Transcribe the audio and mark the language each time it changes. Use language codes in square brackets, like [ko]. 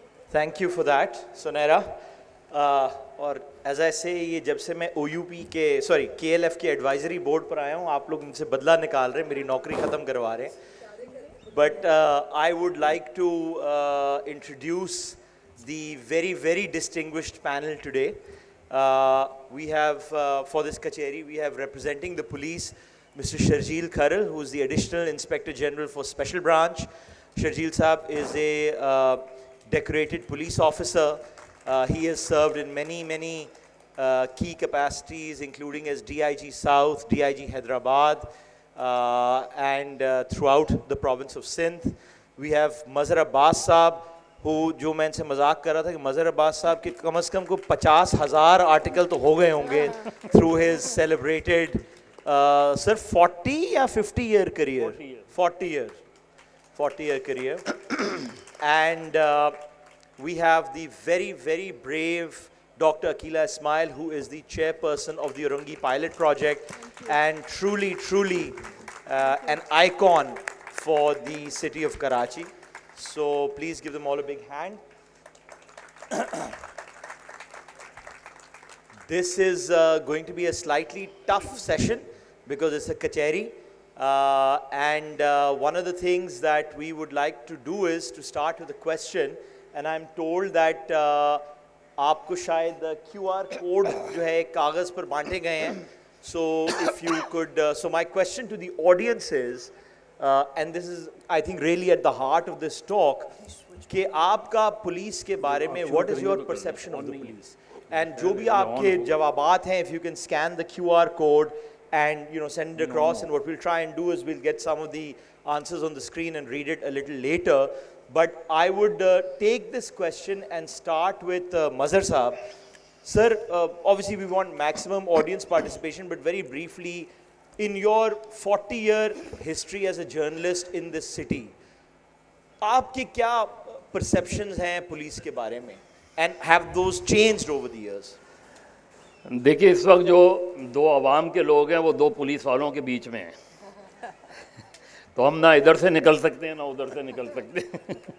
[en] Thank you for that, Sonera. [ur] اور [en] as I سے [ur] یہ جب سے میں او یو پی کے کے ایل ایف کے ایڈوائزری بورڈ پر آیا ہوں آپ لوگ ان سے بدلہ نکال رہے ہیں, میری نوکری ختم کروا رہے ہیں. [en] But I would like to introduce the very distinguished panel today. We have for this کچہری we have representing the police mister Sharjeel Kharal who is the additional inspector general for special branch. Sharjeel Saab is a decorated police officer. He has served in many key capacities, including as DIG South, DIG Hyderabad, and throughout the province of Sindh. We have Mazhar Abbas Saab, who [ur] جو میں ان سے مذاق کر رہا تھا کہ مظہر عباس صاحب کے کم از کم کو 50,000 آرٹیکل تو ہو گئے ہوں گے [en] through his celebrated sir 40 یا 50 year career [ur] 40 year career. [en] And we have the very brave Dr. Aqila Ismail, who is the chairperson of the Urungi pilot project and truly an icon for the city of Karachi. So please give them all a big hand. This is going to be a slightly tough session because it's a kacheri. And one of the things that we would like to do is to start with a question. And I'm told that [ur] آپ کو شاید QR code جو ہے کاغذ پر بانٹے گئے ہیں. [en] So if you could, so my question to the audience is, and this is I think really at the heart of this talk, [ur] کہ آپ کا پولیس کے بارے میں [en] what is your perception of the police? And [ur] جو بھی آپ کے جوابات ہیں, [en] if you can scan the QR code and send it across, and what we'll try and do is we'll get some of the answers on the screen and read it a little later. But I would take this question and start with Mazhar Saab. Sir, obviously we want maximum audience participation, but very briefly, in your 40-year history as a journalist in this city, [ur] آپ کی کیا [en] perceptions [ur] ہیں police کے بارے میں, [en] and have those changed over the years? [ur] دیکھیے اس وقت جو دو عوام کے لوگ ہیں وہ دو پولیس والوں کے بیچ میں ہیں, تو ہم نہ ادھر سے نکل سکتے ہیں نہ ادھر سے نکل سکتے ہیں.